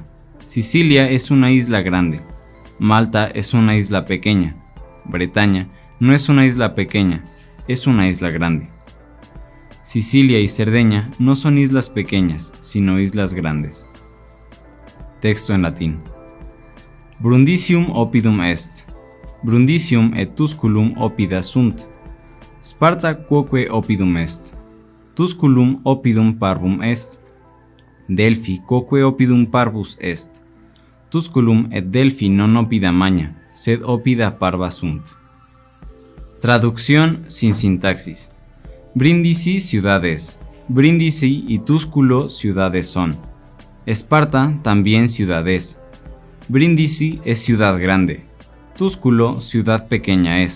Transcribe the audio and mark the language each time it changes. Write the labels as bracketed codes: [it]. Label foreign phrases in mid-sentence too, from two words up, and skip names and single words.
[es] Sicilia es una isla grande. Malta es una isla pequeña. Bretaña no es una isla pequeña, es una isla grande. Sicilia y Cerdeña no son islas pequeñas, sino islas grandes. Texto en latín. [la] Brundisium oppidum est. Brundisium et Tusculum oppida sunt. Sparta quoque oppidum est. Tusculum oppidum parvum est. Delphi quoque oppidum parvus est. Tusculum et Delphi non oppida magna, sed oppida parva sunt. [es] Traducción sin sintaxis. Brindisi ciudades. Brindisi y Túsculo ciudades son. Esparta también ciudad es. Brindisi es ciudad grande. Túsculo ciudad pequeña es.